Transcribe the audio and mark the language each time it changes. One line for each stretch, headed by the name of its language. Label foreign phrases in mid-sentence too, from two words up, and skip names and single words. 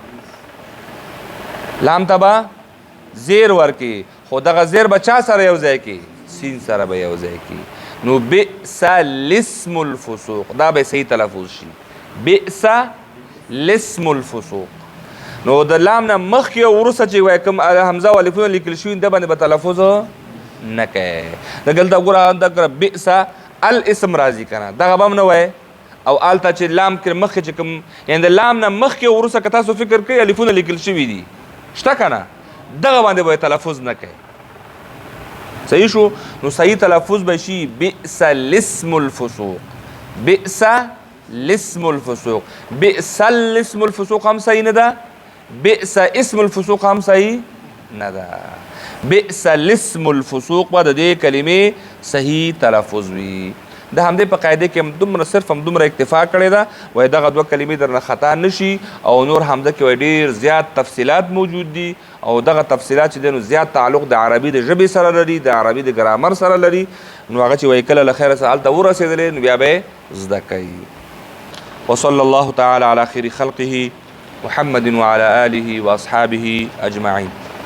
Pashto: لام ته به زیر ورکړي خو دغه زیر به چا سره یو ځای کړي سین سره به یو ځای کړي نو
Arabic: بئس الاسم الفسوق
Pashto: دا به صحیح تلفظ شي
Arabic: بئس الاسم الفسوق
Pashto: نو د لام نه مخکې او وروسته چې وایي کوم حمزه او الفونه لیکل شوي د باندې به تلفظ نه کوي دلته ګوره دغه
Arabic: بئس الاسم
Pashto: راځي که نه دغه به هم نه وایي او هلته چې لام کې مخکې چې کوم یعنې د لام نه مخکې او وروسته که تاسو فکر کوئ الفونه لیکل شوي دي شته که نه دغه باندې به تلفظ نه کوي صحیح شو نو صحیح تلفظ به شي
Arabic: بئس الاسم الفسوق بئس الاسم الفسوق بئس الاسم الفسوق
Pashto: هم صحیح نه ده
Arabic: بئس اسم الفسوق
Pashto: هم صحیح نه ده
Arabic: بئس الاسم الفسوق
Pashto: به د دې کلمې صحیح تلفظ وي د همدې په قاعده کې هم دومره صرف هم دومره اکتفا کړې ده وایي دغه دوه کلمې درنه خطا نه شي او نور حمزه کې وایي ډېر زیات تفصیلات موجود دي او دغه تفصیلات چې دی نو زیات تعلق د عربي د ژبې سره لري د عربي د ګرامر سره لري نو هغه چې وایي کله له خیره سره هلته ورسېدلې نو بیا به یې زده کوي
Arabic: وصلی الله تعالی علی خیر خلقه محمد وعلى آله واصحابه اجمعین